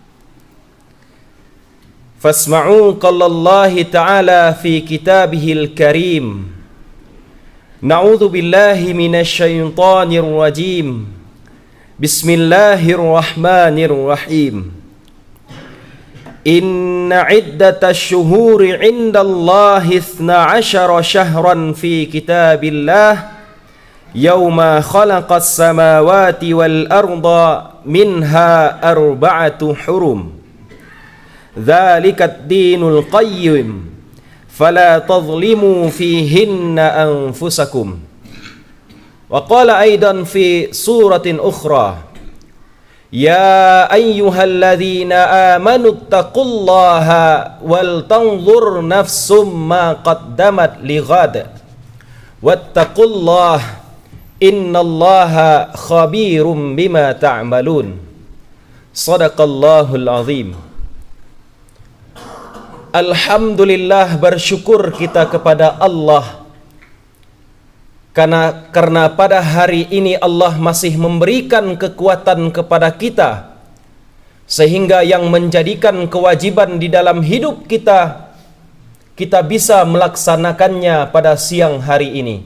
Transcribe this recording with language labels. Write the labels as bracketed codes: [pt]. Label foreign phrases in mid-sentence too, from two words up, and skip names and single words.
[ar] فاسمعوا قال الله تعالى في كتابه الكريم. نعوذ بالله من الشيطان الرجيم. بسم الله الرحمن الرحيم. إن عدة الشهور عند الله 12 شهرا في كتاب الله يوم خلق السماوات والأرض منها أربعة حرم. ذلك الدين القيم فلا تظلموا فيهن أنفسكم. وقال أيضا في سورة أخرى يا أيها الذين آمنوا اتقوا الله ولتنظر نفس ما قدمت لغد واتقوا الله إن الله خبير بما تعملون. صدق الله العظيم. Alhamdulillah, [id] bersyukur kita kepada Allah karena pada hari ini Allah masih memberikan kekuatan kepada kita, sehingga yang menjadikan kewajiban di dalam hidup kita bisa melaksanakannya pada siang hari ini.